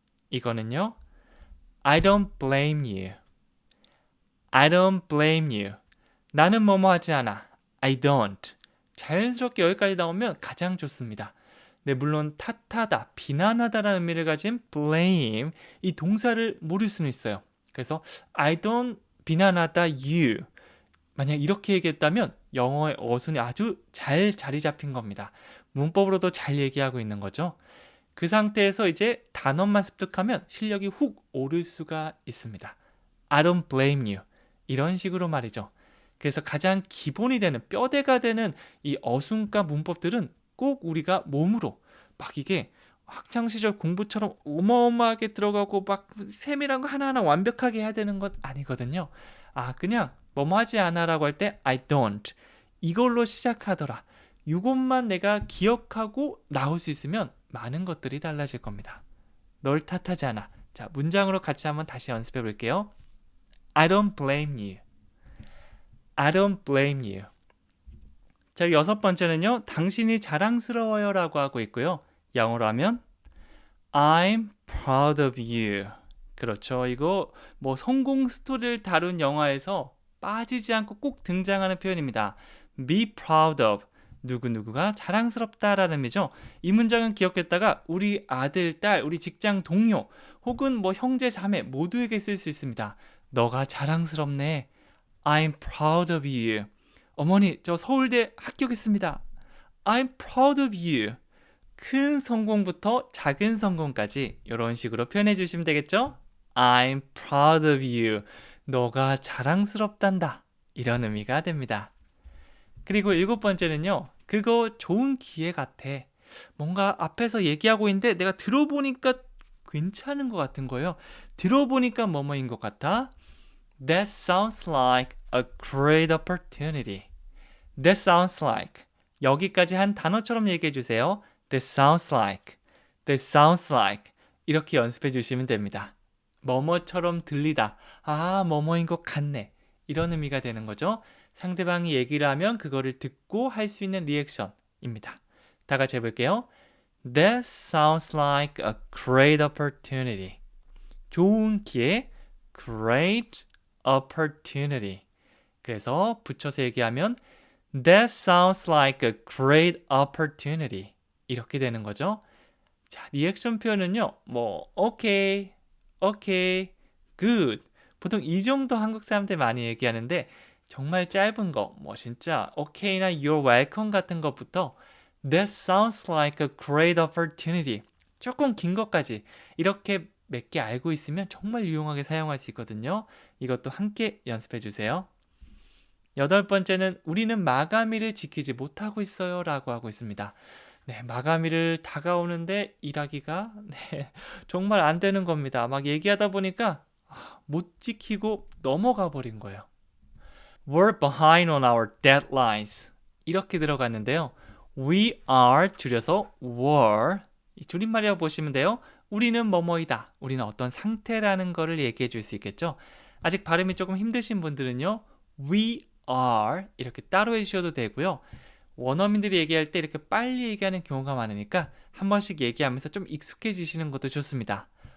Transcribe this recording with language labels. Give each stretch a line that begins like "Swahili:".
English: 이거는요. I don't blame you. I don't blame you.
Korean: 나는 뭐뭐 하지 않아.
English: I don't.
Korean: 자연스럽게 여기까지 나오면 가장 좋습니다. 네, 물론 탓하다, 비난하다라는 의미를 가진 blame, 이 동사를 모를 수는 있어요.
English: 그래서 I don't 비난하다 you.
Korean: 만약 이렇게 얘기했다면 영어의 어순이 아주 잘 자리 잡힌 겁니다. 문법으로도 잘 얘기하고 있는 거죠. 그 상태에서 이제 단어만 습득하면 실력이 훅 오를 수가 있습니다.
English: I don't blame you.
Korean: 이런 식으로 말이죠. 그래서 가장 기본이 되는 뼈대가 되는 이 어순과 문법들은 꼭 우리가 몸으로 막 이게 학창시절 공부처럼 어마어마하게 들어가고 막 세밀한 거 하나하나 완벽하게 해야 되는 것 아니거든요. 그냥 뭐뭐 하지 않아라고 할 때
English: I don't
Korean: 이걸로 시작하더라. 이것만 내가 기억하고 나올 수 있으면 많은 것들이 달라질 겁니다. 널 탓하지 않아. 자, 문장으로 같이 한번 다시 연습해 볼게요.
English: I don't blame you. I don't blame you.
Korean: 자, 여섯 번째는요. 당신이 자랑스러워요 라고 하고 있고요. 영어로 하면
English: I'm proud of you.
Korean: 그렇죠. 이거 뭐 성공 스토리를 다룬 영화에서 빠지지 않고 꼭 등장하는 표현입니다.
English: Be proud of.
Korean: 누구누구가 자랑스럽다라는 의미죠. 이 문장은 기억했다가 우리 아들, 딸, 우리 직장 동료 혹은 뭐 형제, 자매 모두에게 쓸 수 있습니다. 너가 자랑스럽네.
English: I'm proud of you.
Korean: 어머니, 저 서울대 합격했습니다.
English: I'm proud of you.
Korean: 큰 성공부터 작은 성공까지 이런 식으로 표현해 주시면 되겠죠?
English: I'm proud of you.
Korean: 너가 자랑스럽단다. 이런 의미가 됩니다. 그리고 일곱 번째는요. 그거 좋은 기회 같아. 뭔가 앞에서 얘기하고 있는데 내가 들어보니까 괜찮은 것 같은 거예요. 들어보니까 뭐뭐인 것 같아.
English: That sounds like a great opportunity. That sounds like.
Korean: 여기까지 한 단어처럼 얘기해 주세요.
English: That sounds like. That sounds like.
Korean: 이렇게 연습해 주시면 됩니다. 뭐뭐처럼 들리다. 뭐뭐인 것 같네. 이런 의미가 되는 거죠. 상대방이 얘기를 하면 그거를 듣고 할 수 있는 리액션입니다. 다 같이 해볼게요.
English: That sounds like a great opportunity.
Korean: 좋은 기회,
English: great opportunity.
Korean: 그래서 붙여서 얘기하면
English: That sounds like a great opportunity.
Korean: 이렇게 되는 거죠. 자, 리액션 표현은요. 뭐 okay, okay, good. 보통 이 정도 한국 사람들 많이 얘기하는데 정말 짧은 거, 뭐 진짜 okay나
English: you're welcome
Korean: 같은 것부터
English: That sounds like a great opportunity.
Korean: 조금 긴 것까지 이렇게 몇 개 알고 있으면 정말 유용하게 사용할 수 있거든요. 이것도 함께 연습해 주세요. 여덟 번째는 우리는 마감일을 지키지 못하고 있어요 라고 하고 있습니다. 네, 마감일을 다가오는데 일하기가 정말 안 되는 겁니다. 막 얘기하다 보니까 못 지키고 넘어가 버린 거예요.
English: We're behind on our deadlines.
Korean: 이렇게 들어갔는데요.
English: We are 줄여서 were.
Korean: 줄임말이라고 보시면 돼요. 우리는 뭐뭐이다. 우리는 어떤 상태라는 거를 얘기해 줄 수 있겠죠. 아직 발음이 조금 힘드신 분들은요.
English: We are
Korean: 이렇게 따로 해주셔도 되고요. 원어민들이 얘기할 때 이렇게 빨리 얘기하는 경우가 많으니까 한 번씩 얘기하면서 좀 익숙해지시는 것도 좋습니다.